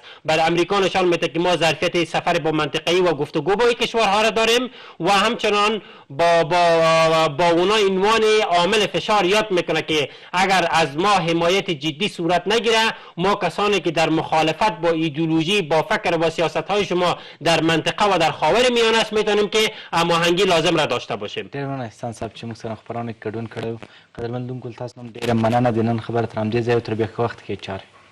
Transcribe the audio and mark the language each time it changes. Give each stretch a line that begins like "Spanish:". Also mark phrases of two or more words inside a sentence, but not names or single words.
Persian: برای امریکا نشان میده که ما ظرفیت سفر با منطقه‌ای و گفتگو با این کشورها را داریم و همچنان با اونا عنوان عامل فشار یاد میکنه که اگر از ما حمایت جدی صورت نگیره ما کسانی که در مخالفت با ایدئولوژی با فکر و سیاست های شما در منطقه و در خاور میانه است میتونیم که هماهنگی لازم را داشته باشیم.
Pashto: ډېر مننه احسان صاحب چې موږ سره خبرونه کې ګډون کړی و. قدرمن لیدونکو تاسو هم ډېره مننه د نن خبره تر همدې ځایه او تر بیا ښه وخت کې چارې